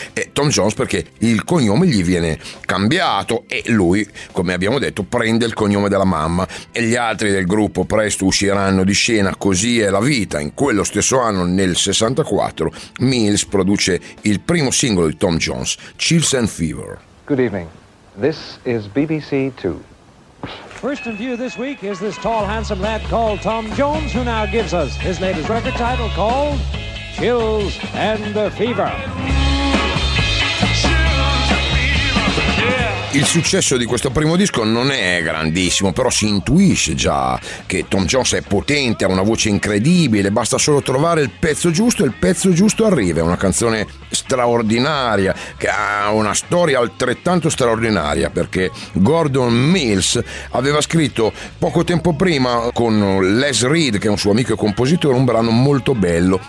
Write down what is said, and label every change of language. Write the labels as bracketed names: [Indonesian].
[Italian] E Tom Jones perché il cognome gli viene cambiato e lui, come abbiamo detto, prende il cognome della mamma. E gli altri del gruppo presto usciranno di scena. Così è la vita. In quello stesso anno, nel 64, Mills produce il primo singolo di Tom Jones, Chills and Fever. [English] Good evening. This is BBC Two. First in view this week is this tall, handsome lad called Tom Jones, who now gives us his latest record title called Chills and the Fever. [Italian] Il successo di questo primo disco non è grandissimo, però si intuisce già che Tom Jones è potente, ha una voce incredibile, basta solo trovare il pezzo giusto e il pezzo giusto arriva. È una canzone straordinaria che ha una storia altrettanto straordinaria, perché Gordon Mills aveva scritto poco tempo prima con Les Reed, che è un suo amico e compositore, un brano molto bello.